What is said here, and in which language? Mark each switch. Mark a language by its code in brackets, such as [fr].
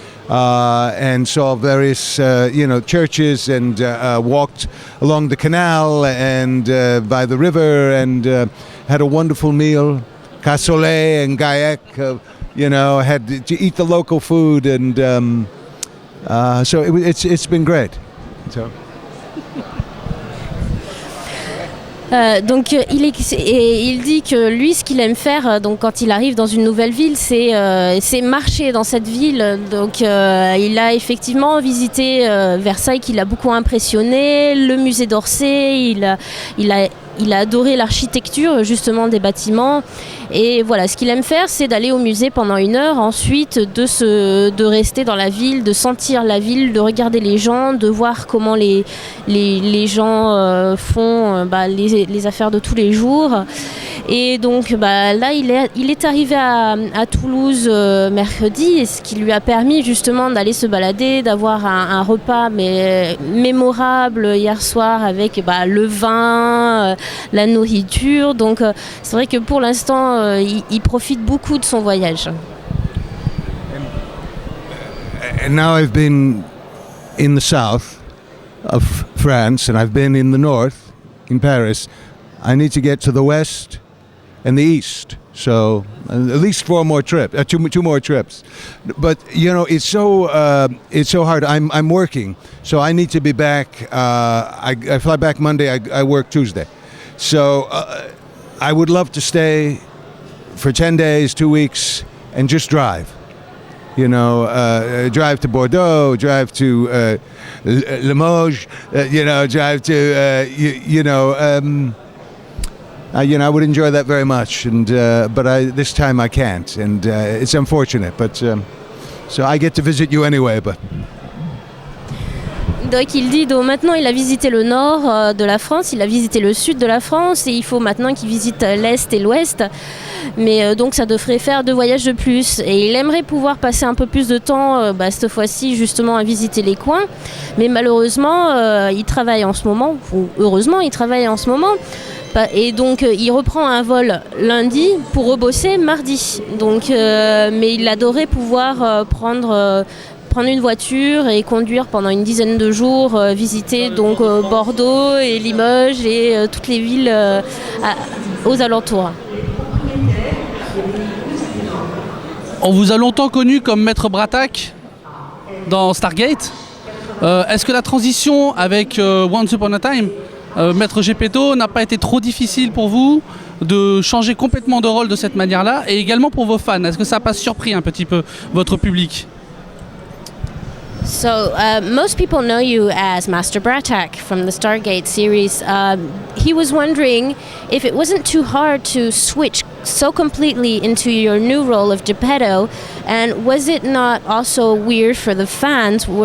[en] And saw various, churches, and walked along the canal and by the river, and had a wonderful meal, cassoulet and gaillac. Had to eat the local food, and so it's been great. So. [fr] Il dit que lui, ce qu'il aime faire, donc quand il arrive dans une nouvelle ville, c'est marcher dans cette ville. Donc, il a effectivement visité Versailles, qui l'a beaucoup impressionné, le musée d'Orsay. Il a adoré l'architecture justement des bâtiments. Et voilà, ce qu'il aime faire, c'est d'aller au musée pendant 1 heure, ensuite de rester dans la ville, de sentir la ville, de regarder les gens, de voir comment les gens font les affaires de tous les jours. Et donc là, il est arrivé à Toulouse mercredi, ce qui lui a permis justement d'aller se balader, d'avoir un repas mémorable hier soir avec le vin, la nourriture. Donc c'est vrai que pour l'instant, il profite beaucoup de son voyage. [en] And now I've been in the south of France and I've been in the north, in Paris. I need to get to the west and the east. So at least 4 more trips, 2 more trips. But you know, it's so hard. I'm working, so I need to be back. I fly back Monday. I work Tuesday. So I would love to stay for 10 days, 2 weeks, and just drive. You know, drive to Bordeaux, drive to Limoges, drive to, I would enjoy that very much, but this time I can't, and it's unfortunate, but so I get to visit you anyway, but... [fr] Donc il dit, maintenant il a visité le nord de la France, il a visité le sud de la France et il faut maintenant qu'il visite l'est et l'ouest. Mais donc ça devrait faire 2 voyages de plus. Et il aimerait pouvoir passer un peu plus de temps cette fois-ci justement à visiter les coins. Mais malheureusement, il travaille en ce moment, ou heureusement il travaille en ce moment. Et donc il reprend un vol lundi pour rebosser mardi. Donc, mais il adorait pouvoir prendre une voiture et conduire pendant une dizaine de jours, visiter donc Bordeaux et Limoges et toutes les villes aux alentours. On vous a longtemps connu comme Maître Bratak dans Stargate. Est-ce que la transition avec Once Upon a Time, Maître Geppetto, n'a pas été trop difficile pour vous de changer complètement de rôle de cette manière-là, et également pour vos fans? Est-ce que ça n'a pas surpris un petit peu votre public? [en] So, most people know you as Master Bratak from the Stargate series. He was wondering if it wasn't too hard to switch so completely into your new role of Geppetto, and was it not also weird for the fans?